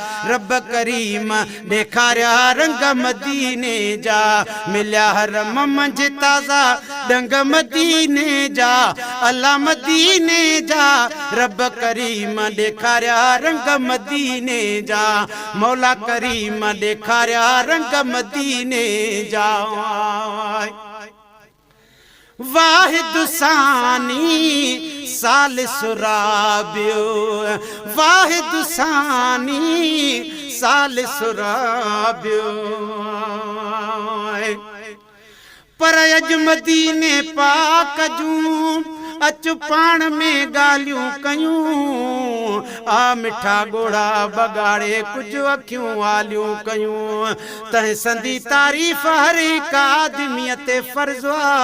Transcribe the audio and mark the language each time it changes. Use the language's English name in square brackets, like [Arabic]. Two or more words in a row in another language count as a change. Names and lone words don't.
[Sindhi] رب ڪريم ڏيکاريا رنگ مديني جا، مليا حرم منجهه تازا ڍنگ مديني جا، الله مديني جا، رب ڪريم ڏيکاريا رنگ مديني جا، مولا ڪريم ڏيکاريا رنگ مديني جا. [Arabic] واحد ثاني ثالث رابع، واحد ثاني ثالث رابع. [Sindhi] پر اڄ مديني پاڪ جون اچ پاڻ ۾ ڳالهيون ڪيون، آ مٺا ڳوڙها بڳاڙي ڪجهه اکيون واليون ڪيون، تنهن سندي تعريف هر هڪ آدميءَ تي فرض آ،